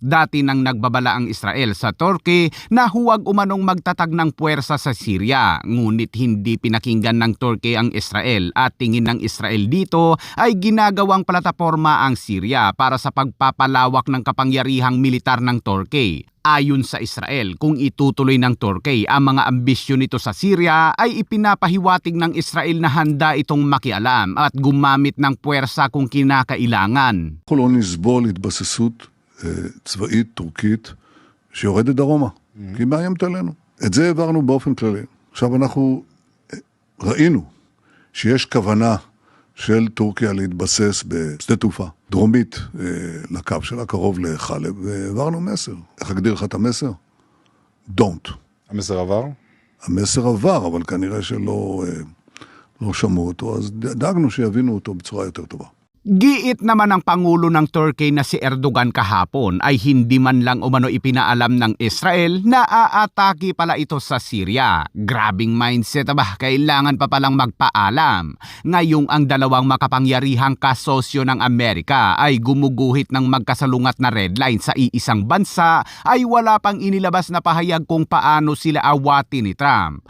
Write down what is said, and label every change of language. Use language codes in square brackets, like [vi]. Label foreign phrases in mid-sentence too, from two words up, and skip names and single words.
[tl] Dati nang nagbabala ang Israel sa Turkey na huwag umanong magtatag ng puwersa sa Syria, ngunit hindi pinakinggan ng Turkey ang Israel at tingin ng Israel dito ay ginagawang plataporma ang Syria para sa pagpapalawak ng kapangyarihang militar ng Turkey. Ayon sa Israel, kung itutuloy ng Turkey ang mga ambisyon nito sa Syria, ay ipinapahiwatig ng Israel na handa itong makialam at gumamit ng puwersa kung kinakailangan. [he] אנחנו לא נסבול התבססות צבאית טורקית שיורדת דרומה, כי היא מאיימת עלינו. את זה העברנו באופן כללי. עכשיו אנחנו ראינו שיש כוונה של טורקיה להתבסס בשדה תעופה דרומית לקו שלה, קרוב לחלב, והעברנו מסר. איך אגדיר לך את המסר? Don't. המסר עבר? המסר עבר, אבל כנראה שלא שמעו אותו, אז דאגנו שיבינו אותו בצורה יותר טובה. [tl] Giit naman ng Pangulo ng Turkey na si Erdogan kahapon ay hindi man lang umano ipinaalam ng Israel na aatake pala ito sa Syria. Grabing mindset ba, kailangan pa palang magpaalam. Ngayong ang dalawang makapangyarihang kasosyo ng Amerika ay gumuguhit ng magkasalungat na [en] red line [tl] sa iisang bansa, ay wala pang inilabas na pahayag kung paano sila awatin ni Trump.